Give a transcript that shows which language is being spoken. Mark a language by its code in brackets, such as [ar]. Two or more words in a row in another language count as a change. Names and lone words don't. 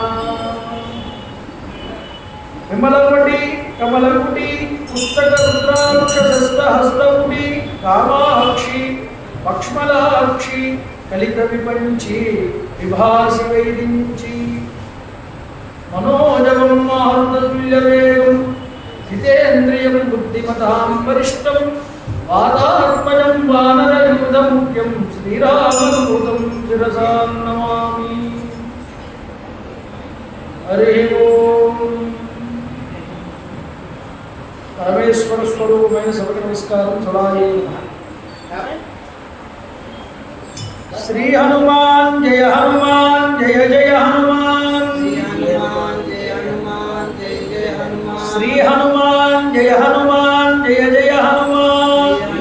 [sa] विमलवटी कमलकुटी पुस्तकरुद्राक्षशस्तहस्तकुटी कामाक्षी पक्ष्मलाक्षी कलितविपञ्ची विभासि वैरिञ्ची मनोजवं मारुततुल्यवेगं जितेन्द्रियं बुद्धिमतां वरिष्ठं वातात्मजं वानरयूथमुख्यं श्रीरामदूतं शिरसा नमामि। हरिः ओम्। [te] పరమేశ్వర స్వరూపమైన సభకి నమస్కారం. సదాయే [sa] శ్రీ హనుమాన్ జయ హనుమాన్ జయ జయ హనుమాన్. శ్రీ హనుమాన్ జయ హనుమాన్ జయ జయ హనుమాన్.